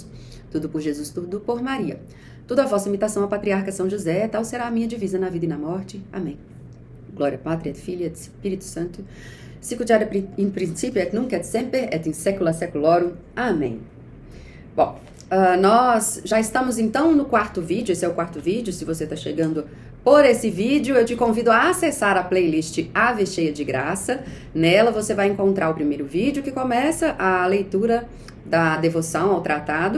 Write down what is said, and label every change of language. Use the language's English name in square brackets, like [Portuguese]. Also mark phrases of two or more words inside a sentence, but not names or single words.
[Portuguese] Tudo por Jesus, tudo por Maria. Tudo a vossa imitação à patriarca São José, tal será a minha divisa na vida e na morte. Amém. [Latin] Glória Patria et Filii et Spiritus Sancto, sic ut in principio et nunc et semper et in saecula saeculorum. [Portuguese] Amém. Bom, nós já estamos então no quarto vídeo, esse é o quarto vídeo. Se você está chegando por esse vídeo, eu te convido a acessar a playlist Ave Cheia de Graça. Nela você vai encontrar o primeiro vídeo que começa a leitura da devoção ao tratado.